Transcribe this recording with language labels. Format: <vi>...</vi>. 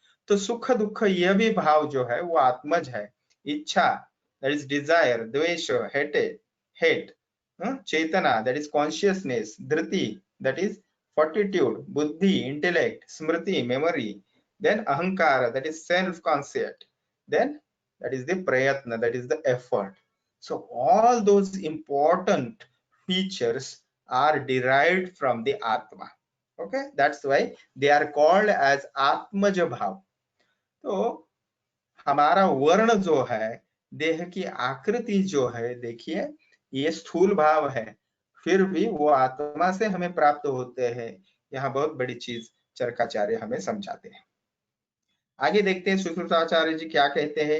<hi>तो सुख दुख यह भी भाव जो है वो आत्मज है। इच्छा दैट इज डिजायर, द्वेष hate, Chetna that is consciousness, Dhriti that is fortitude, बुद्धि, intellect, Smriti, memory,</hi> <en>then ahankara that is self concept, then that is the prayatna, that is the effort. So all those important features are derived from the atma. Okay, that's why they are called as atmaj bhav.</en> <hi>तो हमारा वर्ण जो है, देह की आकृति जो है, देखिए ये स्थूल भाव है, फिर भी वो आत्मा से हमें प्राप्त होते हैं। यहाँ बहुत बड़ी चीज चरकाचार्य हमें समझाते हैं। आगे देखते हैं सुश्रुताचार्य जी क्या कहते हैं।</hi>